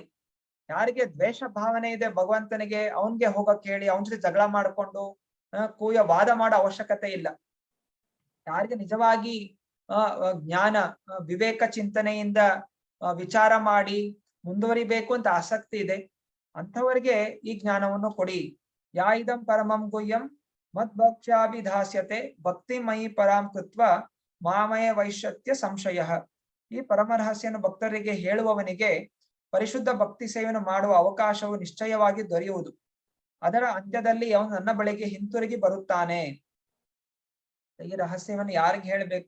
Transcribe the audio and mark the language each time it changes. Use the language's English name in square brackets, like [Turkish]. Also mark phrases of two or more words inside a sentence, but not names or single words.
[Kannada] ಯಾರಿಗೆ ದ್ವೇಷ ಭಾವನೆ ಇದೆ ಭಗವಂತನಿಗೆ, ಅವನ್ಗೆ ಹೋಗಕ್ ಹೇಳಿ, ಅವನ ಜೊತೆ ಜಗಳ ಮಾಡ್ಕೊಂಡು ಕೂಯ ವಾದ ಮಾಡೋ ಅವಶ್ಯಕತೆ ಇಲ್ಲ. ಯಾರಿಗೆ ನಿಜವಾಗಿ ಜ್ಞಾನ ವಿವೇಕ ಚಿಂತನೆಯಿಂದ ವಿಚಾರ ಮಾಡಿ ಮುಂದುವರಿಬೇಕು ಅಂತ ಆಸಕ್ತಿ ಇದೆ, ಅಂಥವರಿಗೆ ಈ ಜ್ಞಾನವನ್ನು ಕೊಡಿ. [Sanskrit] ಯಾ ಇದಂ ಪರಮಂ ಗುಹ್ಯಂ ಮದ್ಭಕ್ಷ್ಯಾಭಿಧಾಸ್ಯತೆ ಭಕ್ತಿಮಯಿ ಪರಾಂ ಕೃತ್ವ ಮಾಮಯ ವೈಶ್ಯತ್ಯ ಸಂಶಯ. [Kannada] ಈ ಪರಮ ರಹಸ್ಯವನ್ನು ಭಕ್ತರಿಗೆ ಹೇಳುವವನಿಗೆ ಪರಿಶುದ್ಧ ಭಕ್ತಿ ಸೇವೆಯನ್ನು ಮಾಡುವ ಅವಕಾಶವು ನಿಶ್ಚಯವಾಗಿ ದೊರೆಯುವುದು. ಅದರ ಅಂತ್ಯದಲ್ಲಿ ಅವನು ನನ್ನ ಬಳಿಗೆ ಹಿಂತಿರುಗಿ ಬರುತ್ತಾನೆ. ಈ ರಹಸ್ಯವನ್ನು ಯಾರಿಗೆ ಹೇಳಬೇಕು?